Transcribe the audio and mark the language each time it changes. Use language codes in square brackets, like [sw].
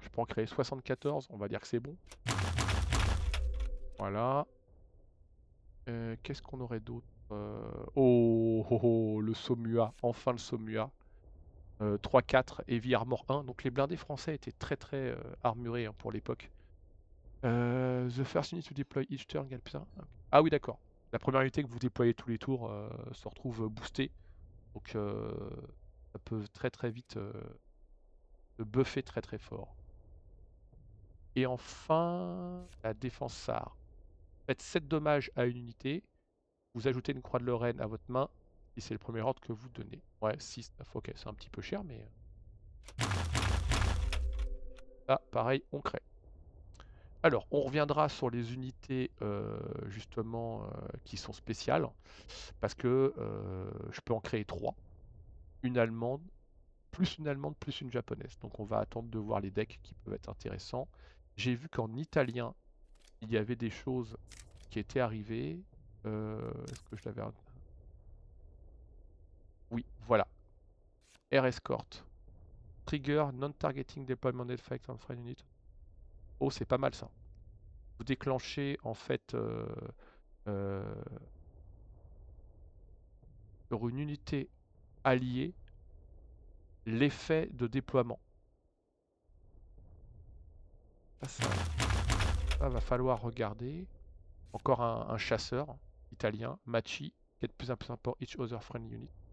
[fr] Je peux en créer 74, on va dire que c'est bon. Voilà. Qu'est-ce qu'on aurait d'autre? Oh, oh, oh, le Somua, enfin le Somua. 3-4, Heavy Armor 1. Donc les blindés français étaient très très armurés hein, pour l'époque. [en] The first unit to deploy each turn gain plus 1. [fr] Ah oui, d'accord. La première unité que vous déployez tous les tours se retrouve boostée. Donc ça peut très très vite buffer très très fort. Et enfin, la défense SAR. Faites 7 dommages à une unité. Vous ajoutez une croix de Lorraine à votre main. Si c'est le premier ordre que vous donnez. Ouais, 6, 9, ok, c'est un petit peu cher, mais... Là, pareil, on crée. Alors, on reviendra sur les unités justement qui sont spéciales, parce que je peux en créer 3. Une allemande, plus une japonaise. Donc on va attendre de voir les decks qui peuvent être intéressants. J'ai vu qu'en italien, il y avait des choses qui étaient arrivées. Est-ce que je l'avais... Oui, voilà. Air Escort. [en] Trigger non-targeting deployment effect on friend unit. [fr] Oh, c'est pas mal ça. Vous déclenchez en fait euh, sur une unité alliée l'effet de déploiement. Ça va falloir regarder. Encore un chasseur italien, Machi, get plus important pour [en] each other friendly unit.